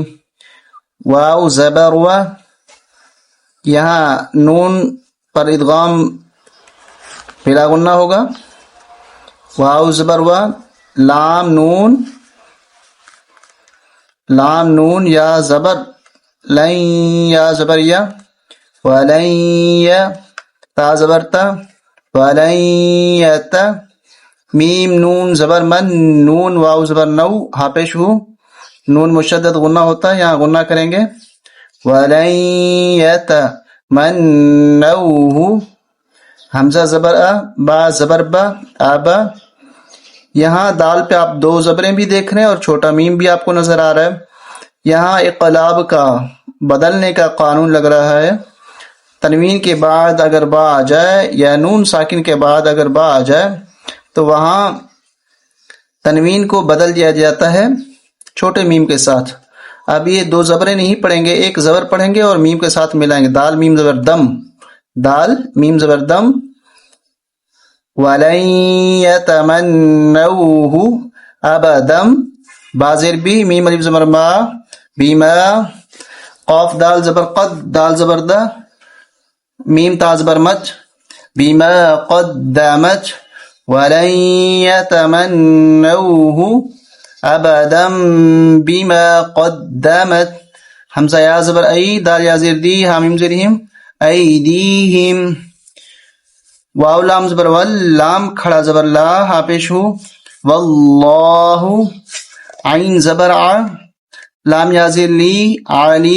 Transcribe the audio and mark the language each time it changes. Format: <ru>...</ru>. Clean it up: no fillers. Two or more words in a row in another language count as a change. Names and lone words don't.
<ur>واو زبر و، یہاں نون پر ادغام بلا غنہ ہوگا۔ واو زبر و، لام نون، لام نون یا زبر لن، یا زبر یا، ولن یا، تا زبر تا، ولن یت، میم نون زبر من، نون واو زبر نو، ہاں پیش ہو، نون مشدد غنہ ہوتا ہے، یہاں غنہ کریں گے۔</ur> <ar>ولن یت منوہ،</ar> <ur>حمزہ زبر ا، با زبر با، آبا۔ یہاں دال پہ آپ دو زبریں بھی دیکھ رہے ہیں اور چھوٹا میم بھی آپ کو نظر آ رہا ہے۔ یہاں اقلاب کا، بدلنے کا قانون لگ رہا ہے۔ تنوین کے بعد اگر با آ جائے یا نون ساکن کے بعد اگر با آ جائے تو وہاں تنوین کو بدل دیا جاتا ہے چھوٹے میم کے ساتھ۔ اب یہ دو زبریں نہیں پڑھیں گے، ایک زبر پڑھیں گے اور میم کے ساتھ ملائیں گے۔ دال میم زبر دم، دال میم زبر دم۔</ur> <ar>وَلَن يَتَمَنَّوْهُ أَبَدًا،</ar> <ur>با زیر بی، میم الف زبر ما، بیما۔ قاف دال زبر قد، دال زبر دا، میم تا زبر مت،</ur> <ar>بیما قدمت۔ وَلَن يَتَمَنَّوْهُ أَبَدًا بِمَا قَدَّمَتْ،</ar> <ur>حمزہ یا زبر ای، دال یا زیر دی، ہاں میم زیر ہم، ایدیہم۔ واو لام زبر ول، لام کھڑا زبر لا، ہاں پیش ہو، واللہ۔ عین زبر ع، لام یا زیر لی، علی۔</ur>